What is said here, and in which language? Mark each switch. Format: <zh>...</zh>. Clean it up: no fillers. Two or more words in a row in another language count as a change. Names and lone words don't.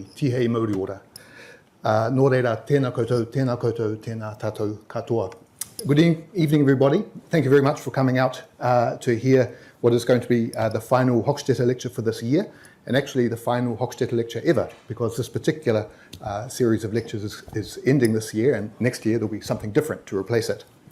<mi>Tihei mauri ora. Nō reira, tēnā koutou, tēnā tātou katoa.</mi> <en>Good evening, everybody. Thank you very much for coming out to hear what is going to be the final Hochstetter Lecture for this year, and actually the final Hochstetter Lecture ever, because this particular series of lectures is ending this year, and next year there'll be something different to replace it.</en>